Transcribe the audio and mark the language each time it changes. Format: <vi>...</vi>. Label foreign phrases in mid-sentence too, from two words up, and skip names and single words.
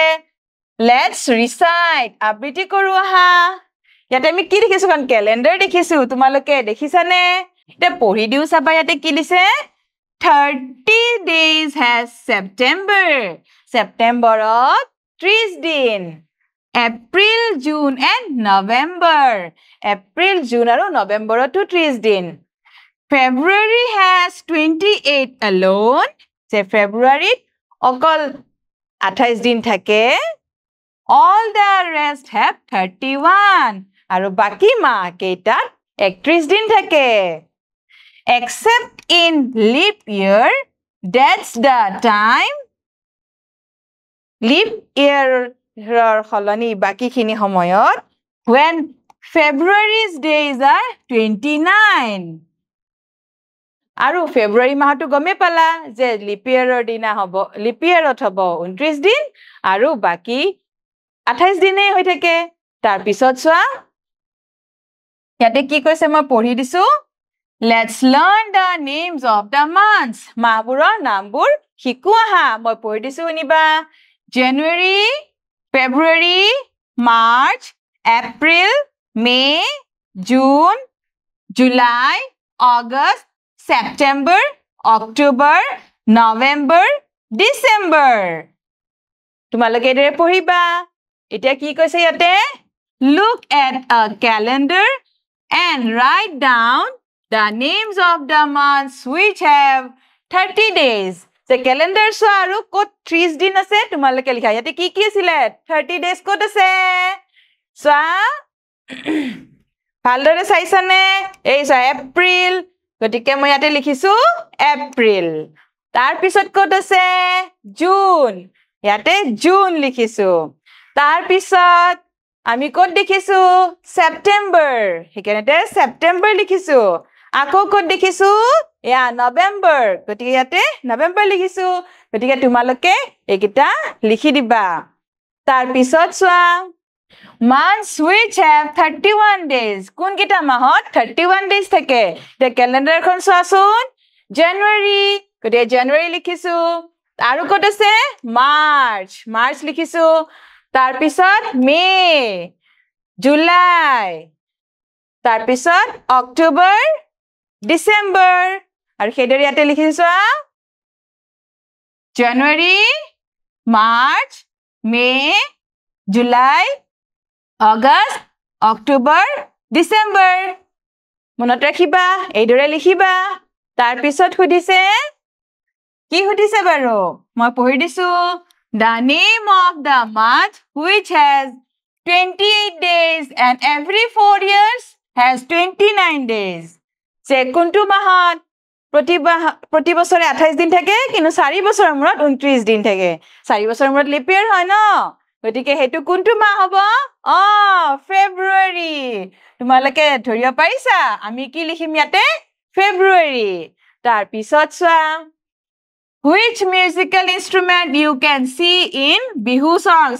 <en>let's recite</en> <as>আবৃত্তি কৰো আহা ইয়াতে আমি কি দেখিছো কাৰণ ক্যালেন্ডাৰ দেখিছো তোমালোকে দেখিছানে এটা পঢ়ি দিও চাবা ইয়াতে কি দিছে</as> <en>30 days has September</en> <as>Septemberত 30 দিন</as> <en>April June and November</en> <as>April June আৰু Novemberতো 30 দিন</as> <en>February has 28 alone.</en> <as>Say February অকল 28 দিন থাকে.</as> <en>All the rest have 31.</en> <as>আৰু বাকি মাহ কেইটাত 31 দিন থাকে.</as> <en>Except in leap year, that's the time. Leap year</en> <as>সলনি বাকিখিনি সময়ত</as> <en>when February's days are 29.</en> <as>আৰু ফেব্ৰুৱাৰী মাহটো গমে পালা যে</as> <en>leap yearৰ</en> <as>দিনা হ'ব</as> <en>leap yearত</en> <as>হ'ব 29 দিন আৰু বাকি 28 দিনেই হৈ থাকে. তাৰ পিছত চোৱা ইয়াতে কি কৈছে মই পঢ়ি দিছো.</as> <en>Let's learn the names of the months.</en> <as>মাহবোৰৰ নামবোৰ শিকো আহা. মই পঢ়ি দিছো শুনিবা.</as> <en>January, February, March, April, May, June, July, August, September, October, November, December.</en> <as>তোমালোকে এদৰে পঢ়িবা. এতিয়া কি কৈছে ইয়াতে?</as> <en>Look at a calendar and write down the names of the months which have 30 days.</en> <as>যে calendar চোৱা আৰু ক'ত 30 দিন আছে তোমালোকে লিখা. ইয়াতে কি কি আছিলে? 30 days ক'ত আছে? চোৱা ভালদৰে চাইছানে? এই চোৱা এপ্ৰিল. গতিকে মই ইয়াতে লিখিছো এপ্ৰিল. তাৰ পিছত ক'ত আছে? জুন. ইয়াতে জুন লিখিছো. তাৰ পিছত আমি ক'ত দেখিছো? সেপ্টেম্বৰ. সেইকাৰণে সেপ্টেম্বৰ লিখিছো. আকৌ ক'ত দেখিছো? এয়া নৱেম্বৰ. গতিকে ইয়াতে নৱেম্বৰ লিখিছো. গতিকে তোমালোকে এইকেইটা লিখি দিবা. তাৰ পিছত চোৱা</as> <en>months which have 31 days.</en> <as>কোন কেইটা মাহত 31 days থাকে? তে ক্যালেন্ডাৰখন চোৱাচোন. জানুৱাৰী. গতিকে জানুৱাৰী লিখিছো. আৰু ক'ত আছে? মাৰ্চ. মাৰ্চ লিখিছো. তাৰ পিছত মে, জুলাই. তাৰ পিছত অক্টোবৰ, ডিসেম্বৰ. আৰু সেইদৰে ইয়াতে লিখিছো জানুৱাৰী, মাৰ্চ, মে, জুলাই, অগষ্ট, অক্টোবৰ, ডিসেম্বৰ. মনত ৰাখিবা, এইদৰে লিখিবা. তাৰ পিছত সুধিছে কি সুধিছে বাৰু? মই পঢ়ি দিছো.</as> <en>The name of the month which has 28 days and every 4 years has 29 days.</en> <as>যে কোনটো মাহত প্ৰতি বছৰে 28 দিন থাকে কিন্তু 4 বছৰৰ মূৰত 29 দিন থাকে. 4 বছৰৰ মূৰত</as> <en>leap year</en> <as>হয় ন? গতিকে হেতু কোনটো মাহ হ'ব? ফেব্ৰুৱাৰী. তোমালোকে ধৰিব পাৰিছা? আমি কি লিখিম ইয়াতে? ফেব্ৰুৱাৰী. তাৰ পিছত চোৱা</as> <en>which musical instrument you can see in bihu songs.</en>